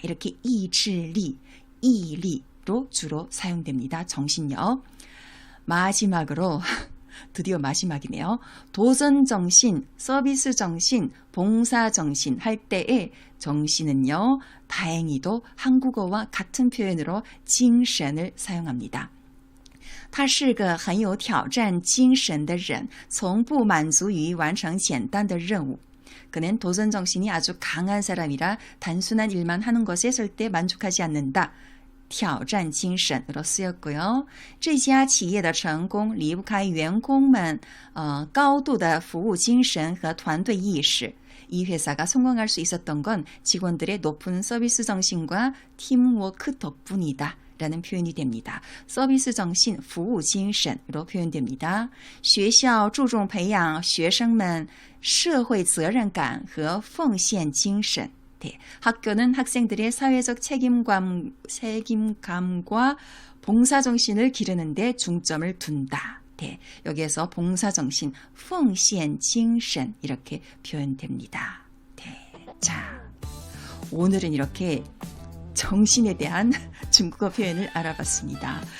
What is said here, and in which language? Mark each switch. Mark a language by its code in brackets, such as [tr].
[ko] 이렇게 意志力, 毅力로 주로 사용됩니다. 정신력. 마지막으로 드디어 마지막이네요. 도전정신, 서비스정신, 봉사정신 할 때의 정신은요. 다행히도 한국어와 같은 표현으로 精神을 사용합니다. [zh] 他是个很有挑战精神的人，从不满足于完成简单的任务。 [ko] 그는 도전정신이 아주 강한 사람이라 단순한 일만 하는 것에 절대 만족하지 않는다. 挑战精神으로 쓰였고요. [zh] 这家企业的成功离不开员工们高度的服务精神和团队意识。 [ko] 이 회사가 성공할 수 있었던 건 직원들의 높은 서비스 정신과 팀워크 덕분이다. 라는 표현이 됩니다. 서비스 정신, 服务精神으로 표현됩니다. [zh] 学校注重培养学生们社会责任感和奉献精神. [ko] 네, 학교는 학생들의 사회적 책임감과 봉사정신을 기르는 데 중점을 둔다. 네, 여기에서 봉사정신, 奉献精神 이렇게 표현됩니다. 네, 자, 오늘은 이렇게 정신에 대한 중국어 표현을 알아봤습니다.